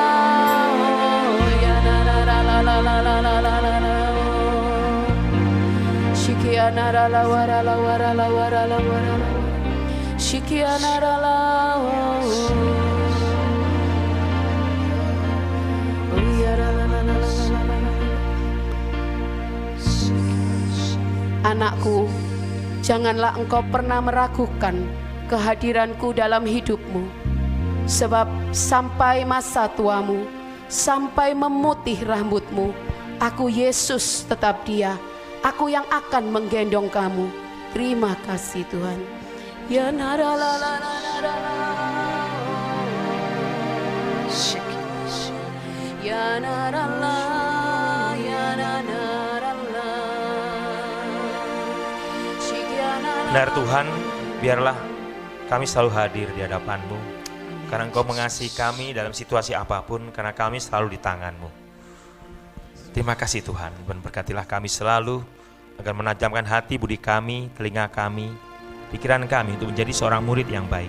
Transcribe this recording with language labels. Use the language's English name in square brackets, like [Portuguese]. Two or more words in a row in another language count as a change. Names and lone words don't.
[Indonesian] Ya na la la la la la la la la la la. Shikiana la la wara la wara la wara la wara la. Shikiana la la. Oh ya la la la la la la la. Anakku, janganlah engkau pernah meragukan kehadiranku dalam hidupmu. Sebab sampai masa tuamu, sampai memutih rambutmu, aku Yesus tetap dia. Aku yang akan menggendong kamu. Terima kasih Tuhan. Ya nara la la la la la. Ya nara la, ya nara la. Benar Tuhan, biarlah kami selalu hadir di hadapan-Mu. Karena Engkau mengasihi kami dalam situasi apapun, karena kami selalu di tangan-Mu. Terima kasih Tuhan, dan berkatilah kami selalu agar menajamkan hati budi kami, telinga kami, pikiran kami untuk menjadi seorang murid yang baik.